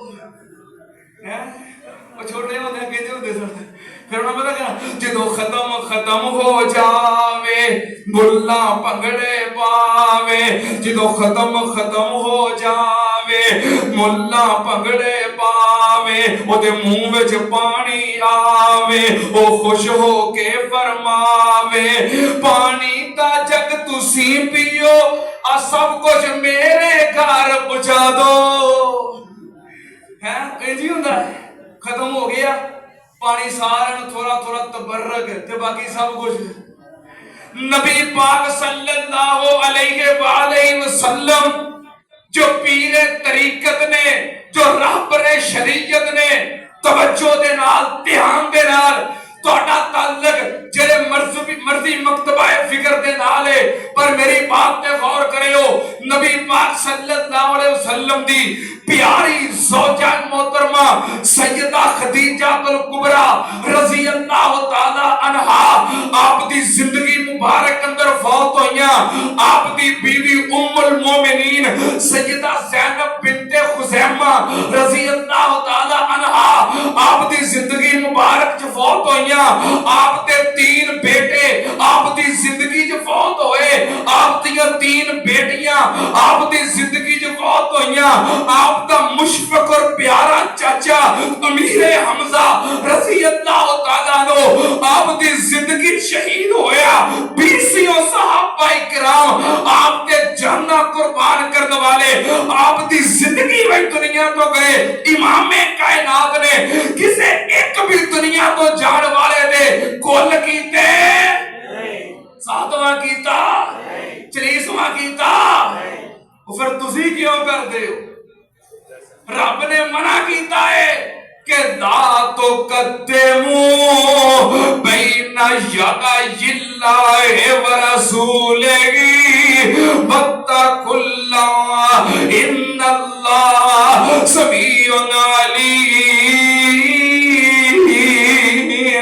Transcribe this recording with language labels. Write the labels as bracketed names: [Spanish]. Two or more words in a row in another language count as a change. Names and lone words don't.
[Punjabi] چھوٹے ہوتے کہتے ہوتے سن, پھر انہوں نے پتا کہنا جدو ختم ہو جاوے ملا پگڑے پاوے, جدو ختم ہو جاوے ملا پگڑے پاوے, او دے منہ وچ پانی آوے, او خوش ہو کے فرماوے پانی دا جگ تسی پیو, آ سب کچھ میرے گھر پہنچا دو. ہے جی ہوندا ہے, ختم ہو گیا پانی سارے تھوڑا تھوڑا تبرک تے باقی سب کچھ. نبی پاک [Arabic] صلی اللہ علیہ وآلہ وسلم [Punjabi] جو پیر طریقت نے, جو رہبر شریعت نے, توجہ دے نال دھیان دے نال تہاڈا تعلق جڑے مرضی مکتبہ فکر دے نال ہے, پر میری بات تے غور کریو. نبی پاک [Arabic] صلی اللہ علیہ وسلم [Punjabi] دی پیاری زوجہ محترمہ سیدہ خدیجہ الکبریٰ [Arabic] رضی اللہ تعالی عنہا [Punjabi] آپ دی زندگی مبارک اندر فوت ہوئیاں. آپ دی بیوی ام المومنین سیدہ زینب بنت خزیمہ [Arabic] رضی اللہ تعالی عنہا [Punjabi] آپ دی زندگی مبارک چ فوت ہوئیاں. آپ دے 3 بیٹے آپ دی زندگی چ فوت ہوئے, آپ دی 3 بیٹیاں آپ دی زندگی چ فوت ہوئیاں. آپ دا مشفق اور پیارا چاچا امیر حمزہ [Arabic] رضی اللہ تعالیٰ عنہ [Punjabi] آپ دی زندگی شہید ہویا. 20 صحابہ کرام آپ کے جانہ قربان کرنے والے آپ دی زندگی میں دنیا تو گئے. امام کائنات نے کسے ایک بھی دنیا تو جان والے دے کول کیتے, ساتواں کیتا, چلیسواں کیتا, پھر تسی کیوں کر دے ہو؟ رب نے منع کیتا ہے کہ [Arabic] لا تقدموا بین یدی اللہ ورسولہ واتقوا اللہ ان اللہ سمیع علیم۔